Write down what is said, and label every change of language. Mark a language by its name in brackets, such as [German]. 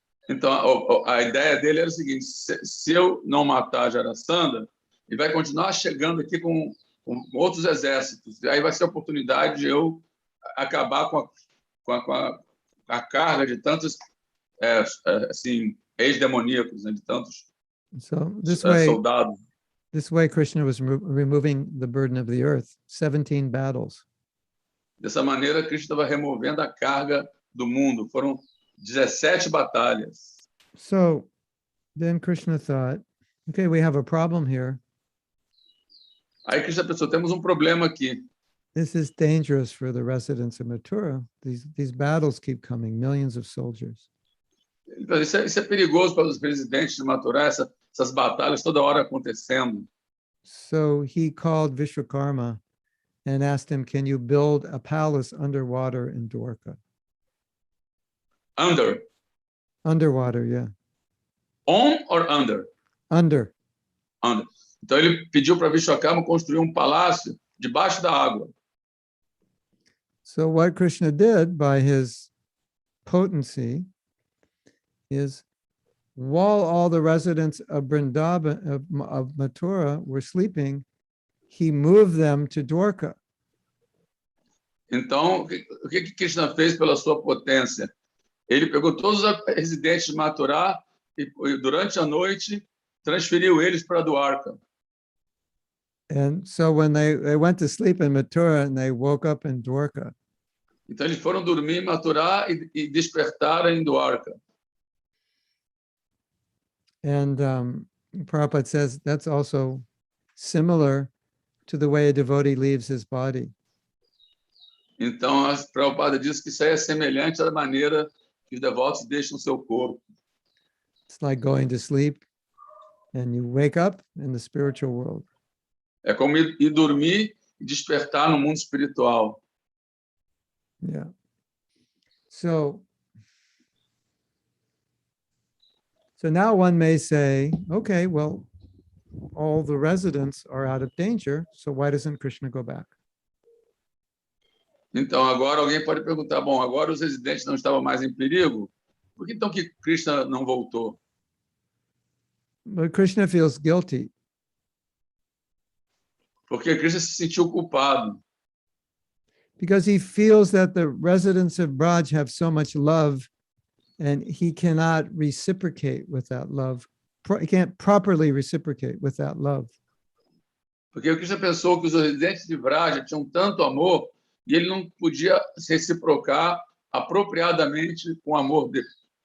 [Portuguese] Então, a ideia dele era o seguinte: se eu não matar Jarasandha, ele vai continuar chegando aqui com outros exércitos. E aí vai ser a oportunidade de eu acabar com a carga de tantos assim, ex-demoníacos, né, de tantos soldados. [English] This way, Krishna was removing the burden of the earth. 17 battles. [Portuguese] Dessa maneira, Krishna estava removendo a carga do mundo. Foram 17 batalhas. [English] So then Krishna thought, okay, we have a problem here. [Portuguese] Aí Krishna pensou: temos um problema aqui. [English] This is dangerous for the residents of Mathura. These battles keep coming, millions of soldiers. [Portuguese] Isso é perigoso para os residentes de Mathura, essas batalhas toda hora acontecendo. [English] So he called Vishwakarma and asked him, can you build a palace underwater in Dwarka? Underwater, yeah. On or under? Under. [Portuguese] Então ele pediu para Vishwakarma construir um palácio debaixo da água. [English] So what Krishna did by his potency is, while all the residents of Vrindavan, of Mathura were sleeping, he moved them to Dwarka. [Portuguese] Então, o que Krishna fez pela sua potência? Ele pegou todos os residentes de Mathura e durante a noite transferiu eles para Dwarka. [English] And so when they went to sleep in Mathura and they woke up in Dwarka. [Portuguese] Então eles foram dormir em Mathura e despertaram em Dwarka. [English] And Prabhupada says that's also similar to the way a devotee leaves his body. [Portuguese] Então, a Prabhupada diz que isso aí é semelhante à maneira que os devotos deixam seu corpo. [English] It's like going to sleep and you wake up in the spiritual world. [Portuguese] É como ir dormir e despertar no mundo espiritual. [English] Yeah. So now one may say, okay, well, all the residents are out of danger, so why doesn't Krishna go back? [Portuguese] Então, agora alguém pode perguntar, bom, agora os residentes não estavam mais em perigo, por que então que Krishna não voltou? [English] But Krishna feels guilty. [Portuguese] Porque Krishna se sentiu culpado. [English] Because he feels that the residents of Braj have so much love and he cannot reciprocate with that love. He can't properly reciprocate with that love. [Portuguese] Porque o Krishna pensou que os residentes de Vraja tinham tanto amor e ele não podia se reciprocar apropriadamente com o amor deles.